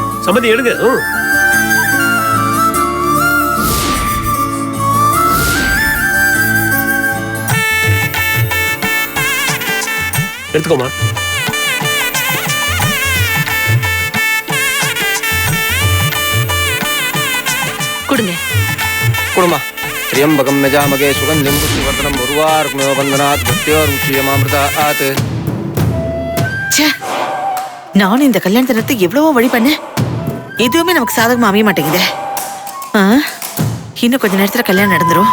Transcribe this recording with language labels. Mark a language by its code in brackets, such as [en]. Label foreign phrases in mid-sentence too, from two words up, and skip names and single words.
[ta] சம்மதி எடுங்க. எடுத்துக்கோமா. கொடுங்க. குடுமா. [sa] त्र्यंबकं यजामहे सुगंधिं पुष्टिवर्धनम् उर्वारुकमिव बन्धनात् भक्त्योरुक्षीयमामृतात्. [ta] ச்சே, நானும் இந்த கல்யாணத்தை நிறுத்த எவ்வளவோ வழி பண்ணேன், எதுவுமே நமக்கு சாதகமா அமைய மாட்டேங்குதே. இன்னும் கொஞ்ச நேரத்துல கல்யாணம் நடந்துரும்.